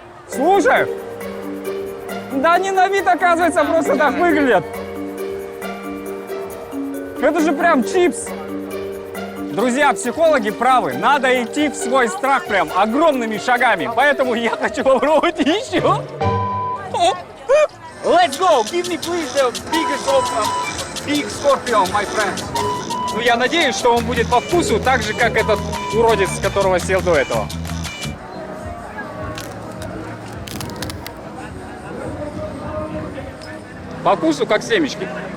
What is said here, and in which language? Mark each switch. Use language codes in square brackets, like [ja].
[ru] Слушай, да они на вид, оказывается, просто так выглядят. Это же прям чипс. Друзья, психологи правы. Надо идти в свой страх прям огромными шагами. Поэтому я хочу попробовать еще. [en] Let's go! Give me please the biggest of big scorpion, my friend. [ru] Ну, я надеюсь, что он будет по вкусу так же, как этот уродец, которого съел до этого. По вкусу, как семечки.